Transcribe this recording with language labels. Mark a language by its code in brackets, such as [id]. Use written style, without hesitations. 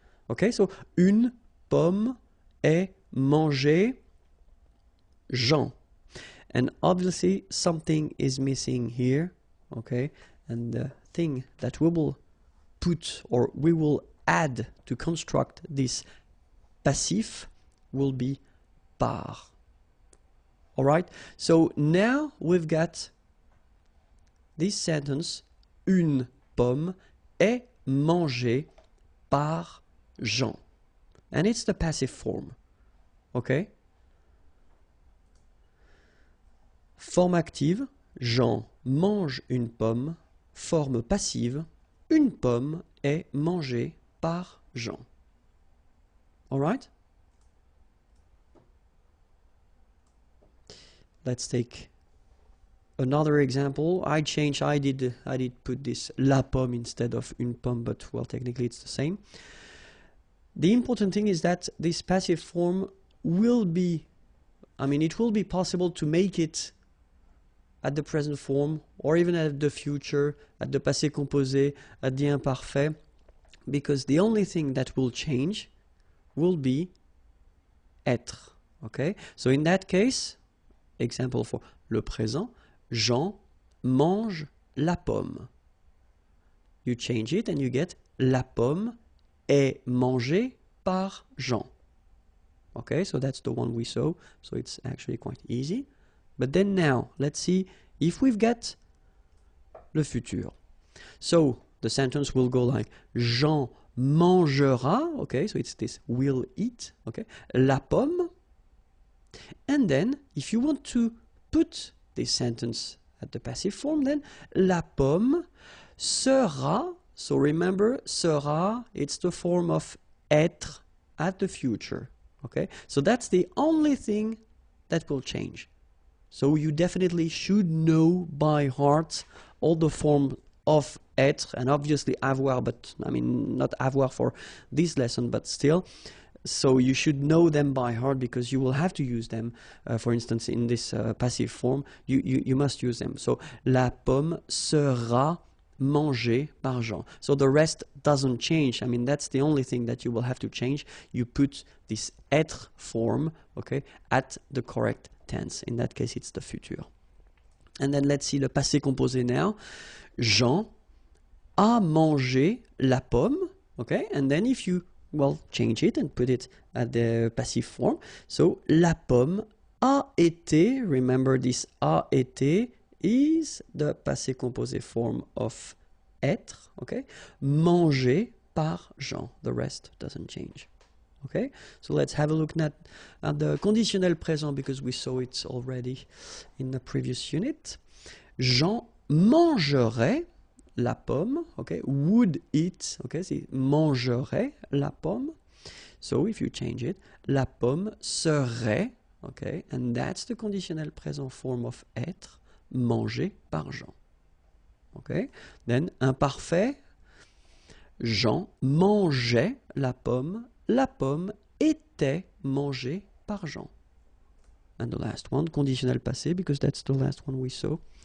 [en] Okay, so [fr] une pomme est mangée Jean. [en] And obviously something is missing here, okay? And the thing that we will put or we will add to construct this passif will be par. All right, so now we've got this sentence, [fr] une pomme est mangée par Jean. [en] and it's the passive form. Okay? [fr] Forme active, Jean mange une pomme. Forme passive, une pomme est mangée par Jean. [en] Alright? Let's take another example. I did put this la pomme instead of une pomme, but well, technically it's the same. The important thing is that this passive form will be, it will be possible to make it at the present form, or even at the future, at the passé composé, at the imparfait, because the only thing that will change will be être. Okay? So in that case, example for le présent, [fr] Jean mange la pomme. [en] You change it and you get [fr] la pomme est mangée par Jean. [en] Okay, so that's the one we saw, so it's actually quite easy. But then now, let's see if we've got le futur. So the sentence will go like [fr] Jean mangera, [en] okay, so it's this will eat, okay, [fr] la pomme. [en] And then if you want to put this sentence at the passive form, then [fr] la pomme sera, [en] so remember sera, it's the form of être at the future, okay? So that's the only thing that will change. So you definitely should know by heart all the form of être, and obviously avoir, but not avoir for this lesson, but still. So you should know them by heart because you will have to use them. For instance, in this passive form, you must use them. [fr] So la pomme sera mangée par Jean. [en] So the rest doesn't change. That's the only thing that you will have to change. You put this être form, okay, at the correct tense. In that case, it's the futur. And then let's see le passé composé now. [fr] Jean a mangé la pomme, okay? [en] And then if you, change it and put it at the passive form. So, [fr] la pomme a été, [en] remember this a été is the passé composé form of être, okay? [fr] Mangé par Jean. [en] The rest doesn't change. Okay, so let's have a look at the conditionnel présent because we saw it already in the previous unit. [fr] Jean mangerait la pomme, [en] okay, would eat, okay, [fr] c'est mangerait la pomme. [en] So if you change it, [fr] la pomme serait, [en] okay, and that's the conditionnel présent form of être, [fr] mangé par Jean. [en] Okay, then [fr] imparfait, Jean mangeait la pomme était mangée par Jean. [en] And the last one, conditionnel passé, because that's the last one we saw.